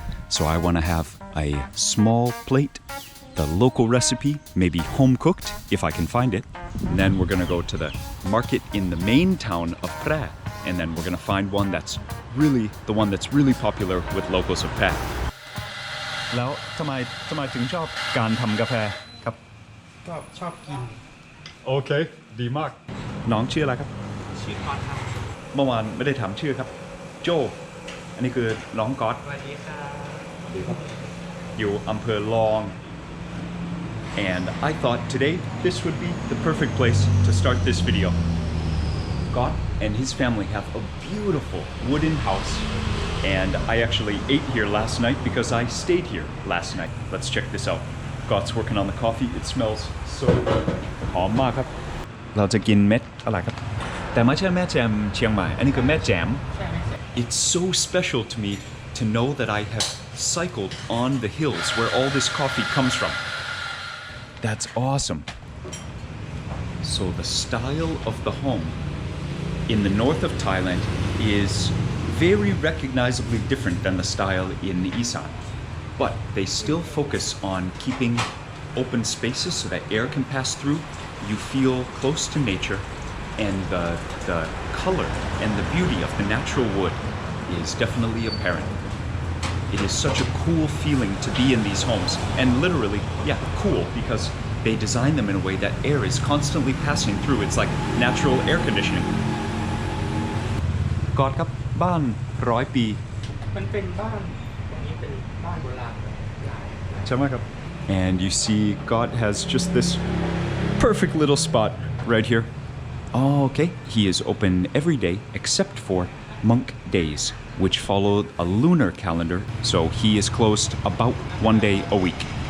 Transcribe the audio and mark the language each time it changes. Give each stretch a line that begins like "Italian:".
English: So I want to have a small plate, the local recipe, maybe home cooked if I can find it. And then we're going to go to the market in the main town of Phrae, and then we're going to find one that's really popular with locals of Phrae.
Thai: แล้วทำไมถึงชอบการทำกาแฟครับ ชอบกิน โอเคดีมากน้องชื่ออะไรครับ ชื่อก๊อตครับ เมื่อวานไม่ได้ถามชื่อครับโจอันนี้คือน้องก๊อต สวัสดีครับ อยู่อำเภอลอง
English: and I thought today this would be the perfect place to start this video. ก๊อตand his family have a beautiful wooden house. And I actually ate here last night because I stayed here last night. Let's check this out. God's working on the coffee. It smells so good.
Thai: หอมมากครับเราจะกินเม็ดอะไรครับแต่ไม่ใช่แม่แจ่มเชียงใหม่อันนี้คือแม่แจ่ม
English: It's so special to me to know that I have cycled on the hills where all this coffee comes from. That's awesome. So the style of the home in the north of Thailand is very recognizably different than the style in Isan, but they still focus on keeping open spaces so that air can pass through. You feel close to nature, and the color and the beauty of the natural wood is definitely apparent. It is such a cool feeling to be in these homes, and literally, yeah, cool, because they design them in a way that air is constantly passing through. It's like natural air conditioning.
Thai: God ครับบ้าน100 ปี มันเป็นบ้านตรงนี้เป็นบ้านโบราณ ใช่ไหมครับ
English: and you see God has just this perfect little spot right here. Oh, okay, he is open every day except for monk days, which follow a lunar calendar, so he is closed about one day a week.